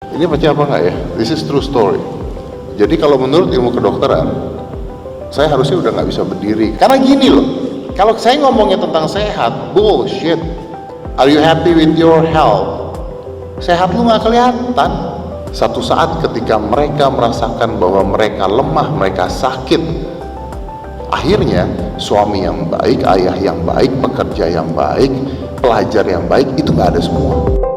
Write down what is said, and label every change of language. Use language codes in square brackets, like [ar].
[id] Ini percaya apa nggak ya? [en] This is true story. [id] Jadi kalau menurut ilmu kedokteran, saya harusnya udah nggak bisa berdiri. Karena gini loh, kalau saya ngomongnya tentang sehat, bullshit. [en] Are you happy with your health? [id] Sehat lu nggak kelihatan. Satu saat ketika mereka merasakan bahwa mereka lemah, mereka sakit, akhirnya suami yang baik, ayah yang baik, pekerja yang baik, pelajar yang baik, itu nggak ada semua.